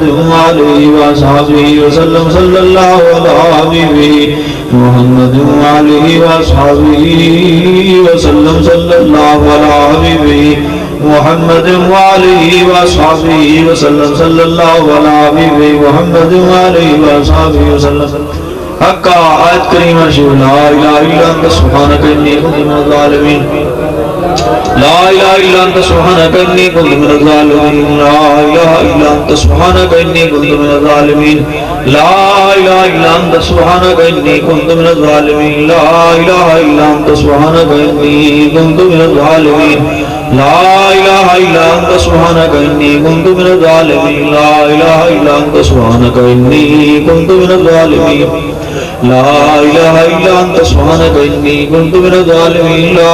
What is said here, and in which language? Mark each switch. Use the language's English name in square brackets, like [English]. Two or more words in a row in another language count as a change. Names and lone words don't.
[Arabic] وآلہ وصحبہ وسلم صلی اللہ علی حبیبہ محمد وآلہ وصحبہ وسلم صلی اللہ علی حبیبہ محمد وآلہ وصحبہ وسلم صلی اللہ علی حبیبہ محمد وآلہ وصحبہ وسلم حقا آیت کریمہ شیو لا الہ الا انت سبحانک انی کنت من الظالمین لا الہ الا انت سبحانک انی کنت من الظالمین لا الہ الا انت سبحانک انی کنت من الظالمین لا الہ الا انت سبحانک انی کنت من الظالمین لا الہ الا انت سبحانک انی کنت من الظالمین لا الہ الا انت سبحانک انی کنت من الظالمین لا الہ الا انت سبحانک انی کنت من الظالمین لا الہ الا انت سبحانک انی کنت من الظالمین لا